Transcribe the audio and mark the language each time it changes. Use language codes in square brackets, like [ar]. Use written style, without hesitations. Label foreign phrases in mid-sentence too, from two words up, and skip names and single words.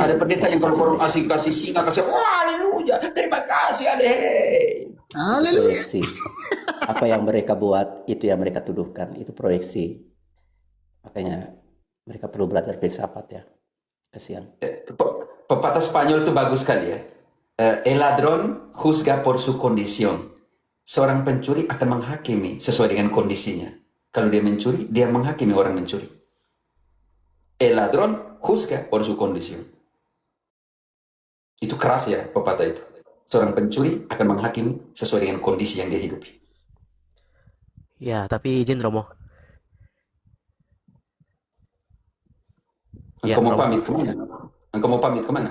[id] Ada pendeta yang kalau orang kasih singa, kasih, wah haleluya, terima kasih ade. Haleluya. Proyeksi. Apa yang mereka buat, itu yang mereka tuduhkan. Itu proyeksi. Makanya mereka perlu belajar filsafat ya. Kasihan. Pepatah Spanyol itu bagus sekali ya. [es] El ladrón juzga por su condición. [id] Seorang pencuri akan menghakimi sesuai dengan kondisinya. Kalau dia mencuri, dia menghakimi orang mencuri. [es] El ladrón juzga por su condición. [id] Itu keras ya pepatah itu. Seorang pencuri akan menghakimi sesuai dengan kondisi yang dia hidupi. Ya, tapi izin Romo. Engkau mau pamit kemana? Engkau mau pamit kemana?